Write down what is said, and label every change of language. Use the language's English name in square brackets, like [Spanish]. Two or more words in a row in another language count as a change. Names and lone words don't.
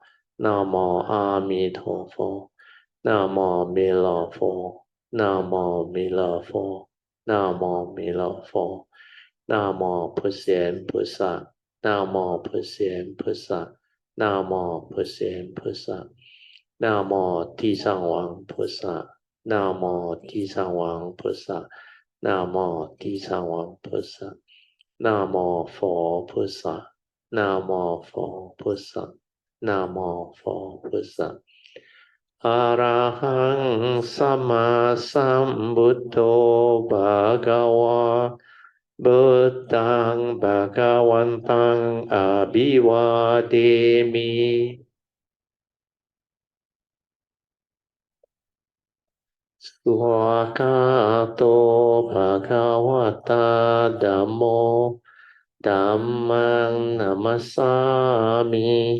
[Chinese] 南无阿弥陀佛，南无弥勒佛，南无弥勒佛，南无弥勒佛，南无普贤菩萨，南无普贤菩萨，南无普贤菩萨，南无地藏王菩萨，南无地藏王菩萨，南无地藏王菩萨，南无佛菩萨，南无佛菩萨。 [Pali] นะโม [Chinese] 佛菩萨 [Pali] อะระหังสัมมาสัมพุทโธภะคะวะพุทธังภะคะวันตังอะภิวาเทมิ สุขะโตภะคะวะตาธัมโมธัมมังนัมมัสสามิ